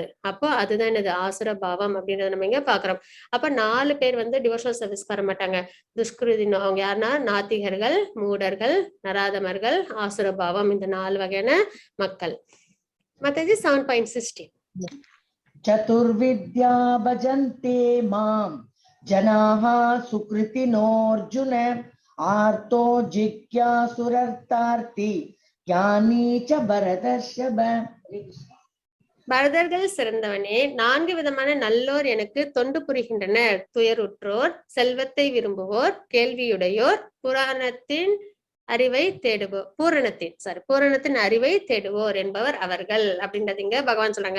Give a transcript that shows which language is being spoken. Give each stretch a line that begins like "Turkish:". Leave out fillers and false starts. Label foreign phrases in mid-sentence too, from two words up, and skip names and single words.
Tamil: அப்போ அதுதான் என்னது ஆசுர பாவம் அப்படின்றத நம்ம இங்க பாக்குறோம். அப்ப 4 பேர் வந்து
English: devotional service
Tamil: வர மாட்டாங்க. துஷ்கிருதினோ அவங்க யாருன்னா நாத்திகர்கள், மூடர்கள், நராதமர்கள், ஆசுர பாவம், இந்த 4 வகையான மக்கள். மத்தது 7.16.
Sanskrit: चतुर्विद्या भजन्ते मां जनाः सुकृतिनोऽर्जुन आर्तो जिज्ञासुरर्तार्ति ज्ञानी च भरतर्षभ.
Tamil: பரதர்கள் சிறந்தவனே, 4 விதமான நல்லோர் எனக்கு தொண்டு புரிகின்றனர். துயருற்றோர், செல்வத்தை விரும்புவோர், கேள்வியுடையோர், புராணத்தின் அறிவை தேடுவோர், பூரணத்தின் அறிவை தேடுவோர் என்பவர் அவர்கள் அப்படின்றது இங்க பகவான் சொல்றாங்க.